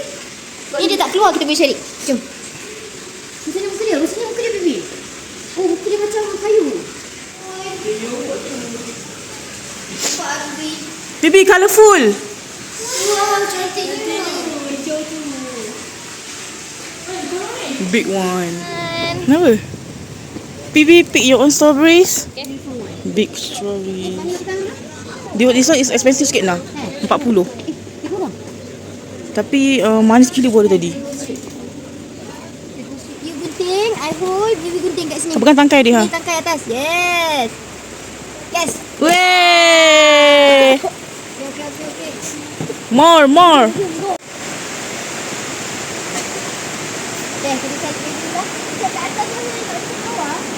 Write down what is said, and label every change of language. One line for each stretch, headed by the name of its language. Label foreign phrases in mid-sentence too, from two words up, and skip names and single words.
Malay: Ni dia tak keluar, kita boleh cari. Jom. Macam mana muka dia, baby? Oh, muka dia macam kayu.
English: Baby colourful.
Malay: Wow, cantiknya. Hijau tu.
English: Big one. Kenapa? Baby pick your own strawberries. Big strawberry. This one is expensive
Malay: sikit lah.
English: 40.
Malay: Tapi manis gila buah dia tadi. You gunting,
English: I hold, baby
Malay: gunting kat sini. Pegang tangkai dia. Ni tangkai atas. Yes. Yes. Weh.
English: Okay. More.
Malay: Okay, kita cari lagi lah. Kita kat atas mana? Tak ke bawah.